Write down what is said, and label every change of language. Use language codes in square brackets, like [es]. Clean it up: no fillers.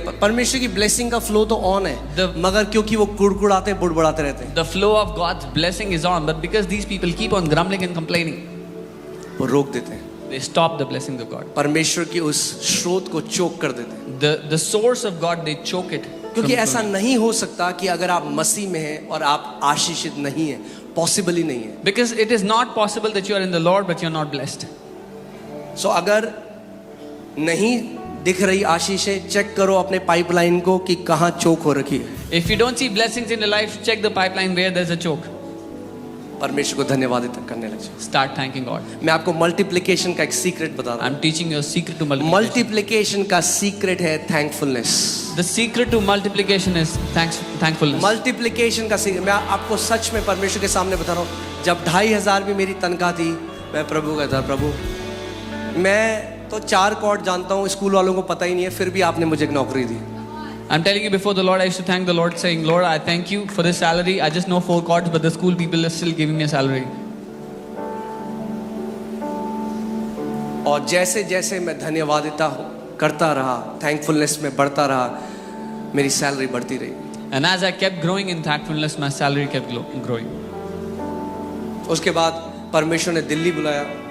[hi] परमेश्वर की ब्लेसिंग का फ्लो तो ऑन है मगर क्योंकि वो कुड़कुड़ाते बुड़बुड़ाते रहते हैं [en] the flow of God's blessing is on, but because these people keep on grumbling and complaining, [hi] वो रोक देते हैं. [en] they stop the blessings of God. [hi] परमेश्वर की उस स्रोत को चोक कर देते हैं. [en] The source of God, they choke it. [hi] क्योंकि ऐसा नहीं हो सकता कि अगर आप मसीह में हैं और आप आशीषित नहीं हैं. पॉसिबल ही नहीं है. [en] Because it is not possible that you are in the Lord but you are not blessed. [hi] सो अगर नहीं दिख रही आशीषें चेक करो अपने पाइपलाइन को कि कहाँ चोक हो रखी है. [en] If you don't see blessings in your life, check the pipeline where there's a choke. [hi] परमेश्वर को धन्यवाद करने लग जाओ. [en] Start thanking God. [hi] मैं आपको मल्टीप्लिकेशन का एक सीक्रेट बता रहा हूँ. [en] I'm teaching you a secret to multiplication. [hi] Multiplication का सीक्रेट है thankfulness. [en] The secret to multiplication is thankfulness. [hi] Multiplication का सीक्रेट मैं आपको सच में परमेश्वर के सामने बता रहा हूँ. जब 2500 भी मेरी तनख्वाह थी मैं प्रभु का था, प्रभु मैं तो 4 कॉर्ड जानता हूँ, स्कूल वालों को पता ही नहीं है, फिर भी आपने मुझे एक नौकरी दी. [en] I'm telling you, before the Lord, I used to thank the Lord, saying, Lord, I thank you for this salary. I just know 4 chords, but the school people are still giving me a salary. [hi] और जैसे जैसे मैं धन्यवादिता करता रहा, thankfulness में बढ़ता रहा, मेरी सैलरी बढ़ती रही. [en] And as I kept growing in thankfulness, my salary kept growing. [hi] उसके बाद परमेश्वर ने दिल्ली बुलाया.